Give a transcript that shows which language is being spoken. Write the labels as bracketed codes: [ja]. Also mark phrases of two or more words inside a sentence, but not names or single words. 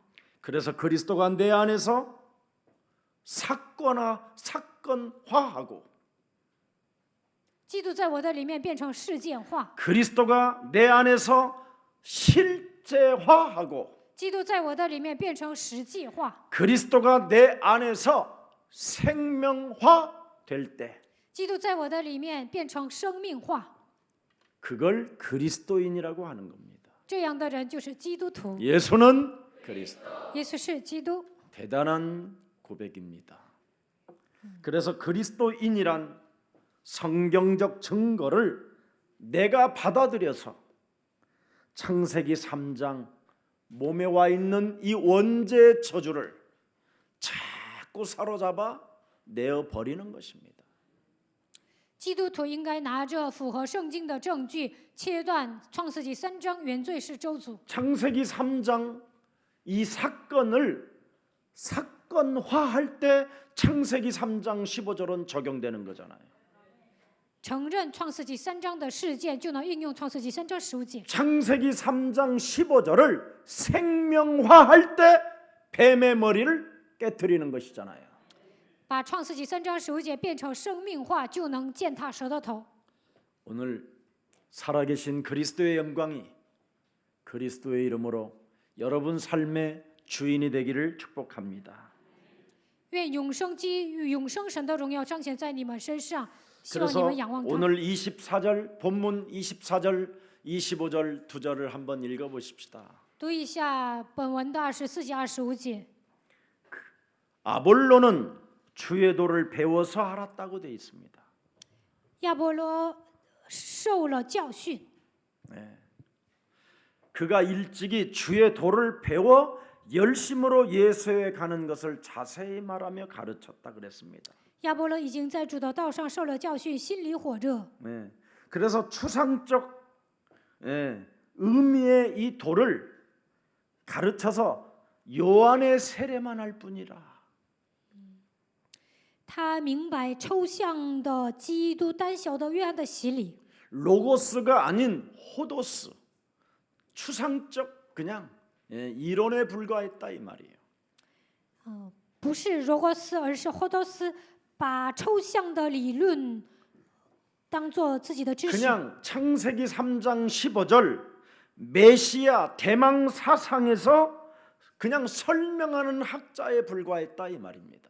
[ko] 그래서 그리스도가 내 안에서 사건화하고 [zh] 基督在我的里面变成事件化， [ko] 그리스도가 내 안에서 실제화하고 [zh] 基督在我的里面变成实际化， [ko] 그리스도가 내 안에서 생명화 될 때 [zh] 基督在我的里面变成生命化， [ko] 그걸 그리스도인이라고 하는 겁니다. [zh] 这样的人就是基督徒。 [ko] 예수는 그리스도. [zh] 耶稣是基督， [ko] 대단한 고백입니다. 그래서 그리스도인이란 성경적 증거를 내가 받아들여서 창세기 3장 몸에 와 있는 이 원죄의 저주를 자꾸 사로잡아 내어 버리는 것입니다. [zh] 基督徒应该拿着符合圣经的证据，切断创世纪3章原罪是周族。 [ko] 창세기 3장 이 사건을 사건화할 때 창세기 3장 15절은 적용되는 거잖아요. [zh] 承认创世纪3章的事件，就能应用创世纪3章15节。 [ko] 창세기 3장 15절을 생명화할 때 뱀의 머리를 깨트리는 것이잖아요. [zh] 把创世纪3章15节变成生命化，就能践踏蛇的头。 [ko] 오늘 살아계신 그리스도의 영광이 그리스도의 이름으로 여러분 삶의 주인이 되기를 축복합니다. [zh] 愿永生基与永生神的荣耀彰显在你们身上，希望你 [ko] 그래서 [zh] 们仰望他。 [ko] 오늘 24절 본문 24절 25절 두 절을 한번 읽어 보십시다. [zh] 读一下本文的24节、25节。 [ko] 아볼로는 주의 도를 배워서 알았다고 되어 있습니다. [zh] 亚波罗受了教训， [ko] 그가 일찍이 주의 도를 배워 열심으로 예수에 가는 것을 자세히 말하며 가르쳤다 그랬습니다. [zh] 亚波罗已经在主的道上受了教训，心里火热。 [ko] 그래서 추상적 의미의 이 도를 가르쳐서 요한의 세례만 할 뿐이라. [zh] 他明白抽象的基督单小的约翰的洗礼， [ko] 로고스가 아닌 호도스, 추상적 그냥 이론에 불과했다 이 말이에요. [zh] 不是罗格斯，而是霍多斯，把抽象的理论当做自己的知识。 [ko] 그냥 창세기 3장 15절 메시아 대망 사상에서 그냥 설명하는 학자에 불과했다 이 말입니다.